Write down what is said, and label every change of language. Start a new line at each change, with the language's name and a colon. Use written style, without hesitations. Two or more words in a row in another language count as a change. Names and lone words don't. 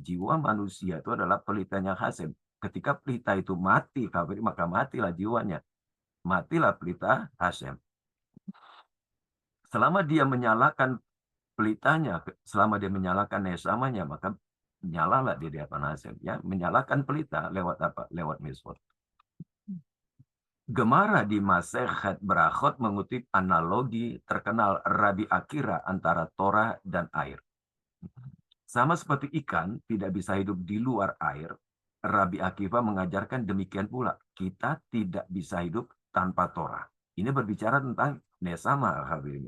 Indonesian: Jiwa manusia itu adalah pelitanya Hasem. Ketika pelita itu mati, hadirin, maka matilah jiwanya. Matilah pelita Hasem. Selama dia menyalakan pelitanya, selama dia menyalakan nesamanya, maka nyalalah dia di hadapan Hasem. Ya, menyalakan pelita lewat apa? Lewat mitzvot. Gemara di Masechet Berachot mengutip analogi terkenal Rabi Akira antara Torah dan air. Sama seperti ikan tidak bisa hidup di luar air, Rabi Akiva mengajarkan demikian pula. Kita tidak bisa hidup tanpa Torah. Ini berbicara tentang nesama, hadirinnya.